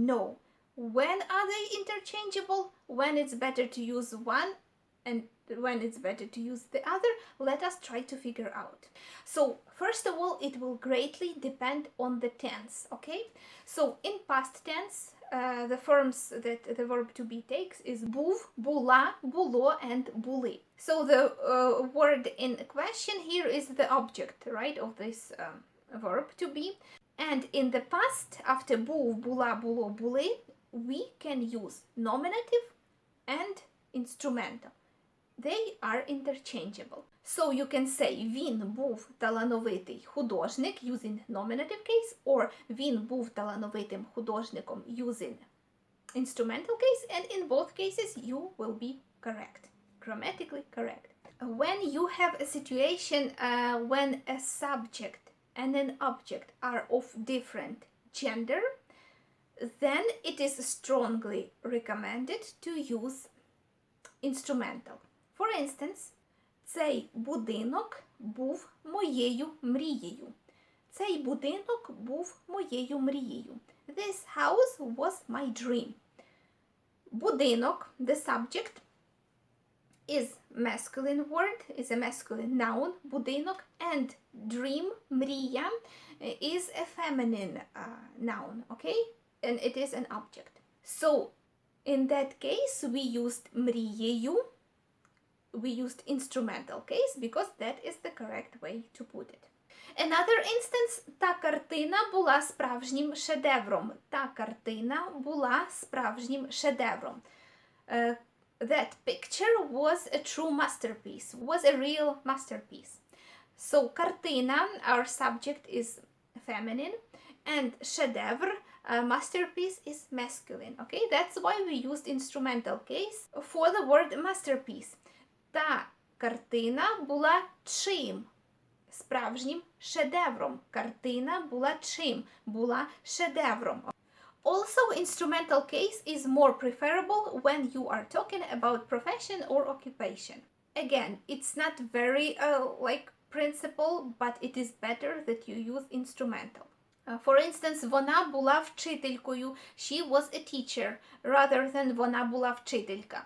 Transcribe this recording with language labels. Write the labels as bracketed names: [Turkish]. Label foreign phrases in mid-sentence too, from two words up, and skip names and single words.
[English] When are they interchangeable? When it's better to use one and when it's better to use the other, let us try to figure out. So first of all, it will greatly depend on the tense, okay? So in past tense, the forms that the verb to be takes is [Ukrainian] був, була, було, [English] and були. So the word in question here is the object, right, of this verb to be. And in the past, after [Ukrainian] був, була, було, були, [English] we can use nominative and instrumental. They are interchangeable. So you can say [Ukrainian] він був талановитий художник [English] using nominative case, or [Ukrainian] він був талановитим художником [English] using instrumental case, and in both cases you will be correct, grammatically correct. When you have a situation when a subject and an object are of different gender, then it is strongly recommended to use instrumental. For instance, [Ukrainian] цей будинок був моєю мрією. Цей будинок був моєю мрією. [English] This house was my dream. Будинок, the subject, is masculine word, is a masculine noun, будинок, and dream, мрія, is a feminine noun, okay? And it is an object. So, in that case, we used мрією, we used instrumental case because that is the correct way to put it. Another instance, [Ukrainian] та картина була справжнім шедевром. Та картина була справжнім шедевром. [English] That picture was a true masterpiece, was a real masterpiece. So, картина, our subject is feminine, and шедевр, masterpiece, is masculine. Okay, that's why we used instrumental case for the word masterpiece. [Ukrainian] Та картина була чим? Справжнім шедевром. Картина була чим? Була шедевром. [English] Also, instrumental case is more preferable when you are talking about profession or occupation. Again, it's not very principle, but it is better that you use instrumental. For instance, [Ukrainian] вона була вчителькою. [English] She was a teacher, rather than [Ukrainian] вона була вчителька.